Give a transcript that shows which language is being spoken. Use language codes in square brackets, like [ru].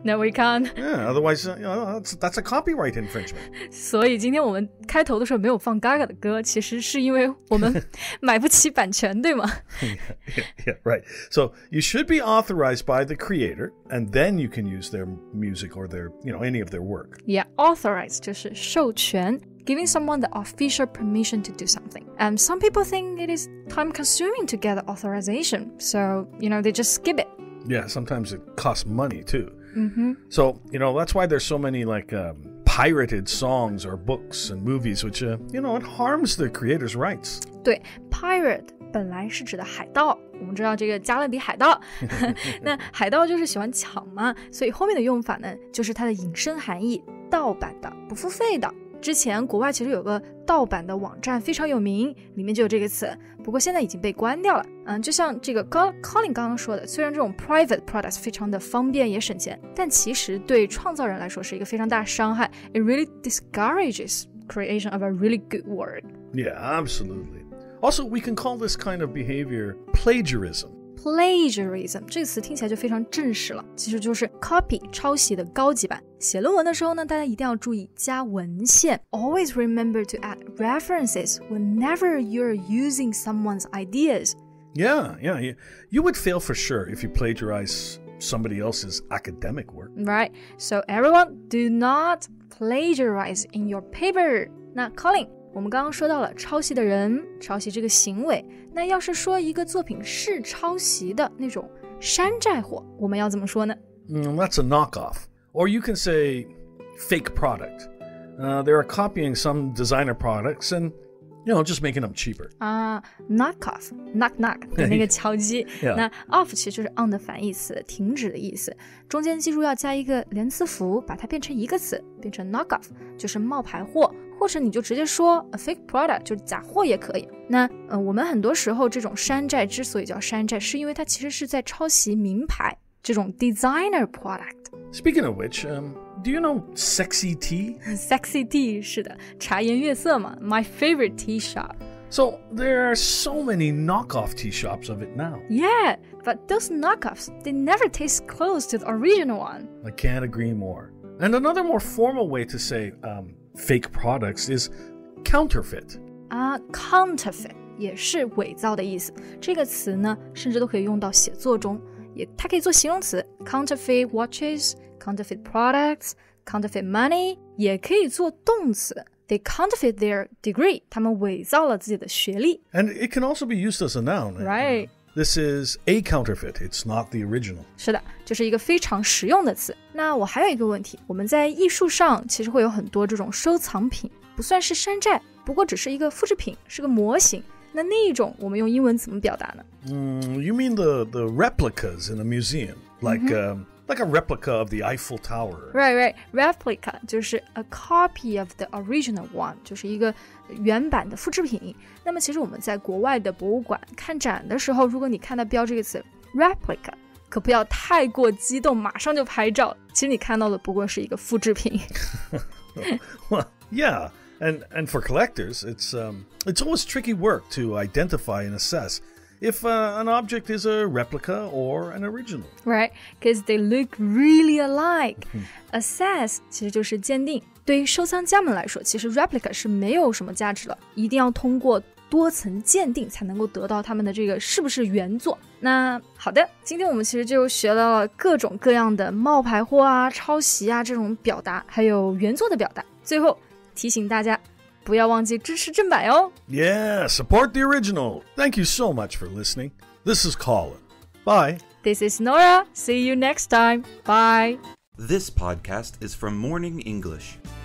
[en] No, we can't. Yeah, otherwise, that's a copyright infringement. [zh] 所以今天我们开头的时候没有放 Gaga 的歌，其实是因为我们买不起版权，对吗？ [en] Yeah, right. So you should be authorized by the creator, and then you can use their music or their, any of their work. Yeah, authorized [zh] 就是授权。 [en] Giving someone the official permission to do something. And some people think it is time-consuming to get the authorization, so, they just skip it. Yeah, sometimes it costs money, too. So, that's why there's so many, pirated songs or books and movies, which, it harms the creator's rights. [zh] 对 pirate 本来是指的海盗，我们知道这个加勒比海盗那海盗就是喜欢抢嘛，所以后面的用法呢就是它的引申含义，盗版的，不付费的。之前国外其实有个盗版的网站非常有名，里面就有这个词，不过现在已经被关掉了。就像这个 Colin 刚刚说的，虽然这种 private products 非常的方便也省钱，但其实对创造人来说是一个非常大的伤害。 [en] It really discourages creation of a really good work. Yeah, absolutely. Also, we can call this kind of behavior plagiarism. [zh] Plagiarism 这个词听起来就非常正式了，其实就是 copy 抄袭的高级版。写论文的时候呢，大家一定要注意加文献。 [en] Always remember to add references whenever you're using someone's ideas. Yeah. You would fail for sure if you plagiarize somebody else's academic work. Right. So everyone, do not plagiarize in your paper. [zh] 那 Colin， 我们刚刚说到了抄袭的人，抄袭这个行为。那要是说一个作品是抄袭的那种山寨货，我们要怎么说呢 [en] ？That's a knockoff. Or you can say fake product. They are copying some designer products and just making them cheaper. Knock off, knock knock [zh] 的那个敲击。 [en] Yeah. [zh] 那 off 其实就是 on 的反义词，停止的意思。中间记住要加一个连词符，把它变成一个词，变成 knock off， 就是冒牌货，或者你就直接说 [en] a fake product， [zh] 就是假货也可以。那我们很多时候这种山寨之所以叫山寨，是因为它其实是在抄袭名牌这种 designer product。Speaking [en] of which,do you know Sexy Tea? Sexy Tea [zh] 是的， [en] 茶颜悦色嘛 My favorite tea shop. So there are so many knockoff tea shops of it now. Yeah, but those knockoffs, they never taste close to the original one. I can't agree more. And another more formal way to say fake products is counterfeit. [zh] Counterfeit 也是伪造的意思。这个词呢，甚至都可以用到写作中。它可以做形容词 [en] counterfeit watches,Counterfeit products, counterfeit money [zh] 也可以做动词 [en] They counterfeit their degree [zh] 他们伪造了自己的学历 [en] And it can also be used as a noun Right This is a counterfeit, it's not the original [zh] 是的，这是一个非常实用的词那我还有一个问题我们在艺术上其实会有很多这种收藏品不算是山寨不过只是一个复制品是个模型那一种我们用英文怎么表达呢 [en] You mean the replicas in a museum Like a replica of the Eiffel Tower. Right. [zh] Replica 就是 [en] a copy of the original one [zh] 就是一个原版的复制品那么其实我们在国外的博物馆看展的时候如果你看到标这个词 replica 可不要太过激动马上就拍照其实你看到的不过是一个复制品 [en] Well, yeah. And for collectors, it's always tricky work to identify and assess if an object is a replica or an original. Right, because they look really alike. [zh] Assess 其实就是鉴定。对于收藏家们来说，其实 replica 是没有什么价值了，一定要通过多层鉴定才能够得到他们的这个是不是原作。那好的，今天我们其实就学到了各种各样的冒牌货啊、抄袭啊这种表达，还有原作的表达。最后提醒大家不要忘记支持正版哟 [en] Yeah, support the original. Thank you so much for listening. This is Colin. Bye. This is Nora. See you next time. Bye. This podcast is from Morning English.